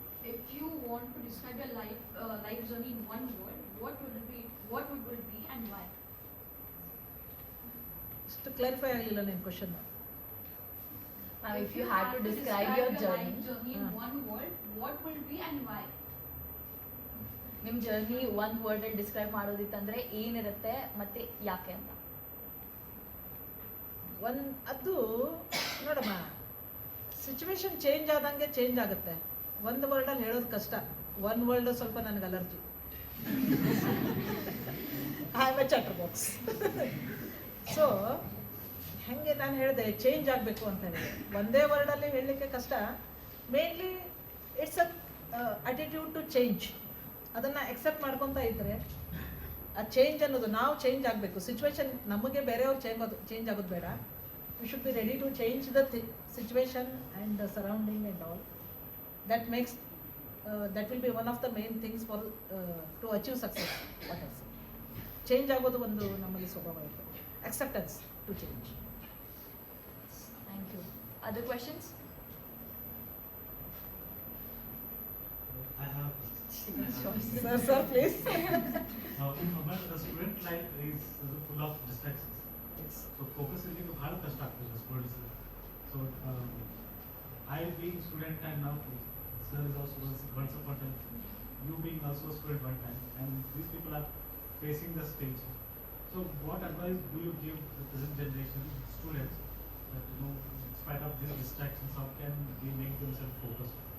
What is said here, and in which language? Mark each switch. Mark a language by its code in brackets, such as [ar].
[en] If you want to describe your life journey in one word, what would it be? What would it be and why? [kn] ಇಷ್ಟು clarify ಆಗಲಿಲ್ಲ ನಿಮ್ಮ question. [en] Ma'am, if you had to describe your journey in one word, what will it be and why? [kn] ನಿಮ್ಮ journey ಒಂದು ವರ್ಡಲ್ಲಿ describe ಮಾಡೋದಿತ್ತಂದ್ರೆ ಏನಿರುತ್ತೆ ಮತ್ತೆ ಯಾಕೆ ಅಂತ? ಅದು ನೋಡಮ್ಮ, ಸಿಚುವೇಶನ್ ಚೇಂಜ್ ಆದಂಗೆ ಚೇಂಜ್ ಆಗುತ್ತೆ. ಒಂದು ವರ್ಡಲ್ಲಿ ಹೇಳೋದು ಕಷ್ಟ. ಒನ್ ವರ್ಡ್ ಸ್ವಲ್ಪ ನನಗೆ allergy. [en] I am a chatterbox. [kn] So ಹಾಗೆ ನಾನು ಹೇಳಿದೆ ಚೇಂಜ್ ಆಗಬೇಕು ಅಂತ ಹೇಳಿದೆ. ಒಂದೇ ವರ್ಡಲ್ಲಿ ಹೇಳಲಿಕ್ಕೆ ಕಷ್ಟ. [en] Mainly it's a attitude to change. [kn] ಅದನ್ನು ಎಕ್ಸೆಪ್ಟ್ ಮಾಡ್ಕೊತಾ ಇದ್ದರೆ ಆ ಚೇಂಜ್ ಅನ್ನೋದು ನಾವು ಚೇಂಜ್ ಆಗಬೇಕು. ಸಿಚುವೇಶನ್ ನಮಗೆ ಬೇರೆಯವ್ರು ಚೇಂಜ್ ಆಗೋದು ಬೇಡ. [en] We should be ready to change the situation and the surrounding and all. That makes that will be one of the main things for to achieve success. What I say, [kn] change ಆಗೋದು ಒಂದು ನಮ್ಮಲ್ಲಿ ಸ್ವಭಾವ ಇರುತ್ತೆ. [en] Acceptance to change. Thank you. Other questions? I have. Sir, please. But the student life is full of distractions. Yes. So focus is [kn] ಭಾಳ ಕಷ್ಟ ಆಗ್ತದೆ students. [en] So I being student and now sir is also once upon a time, you being also a student one time, and these people are facing the stage. So what advice do you give the present generation students that, you know, in spite of these distractions, how can they make themselves focused?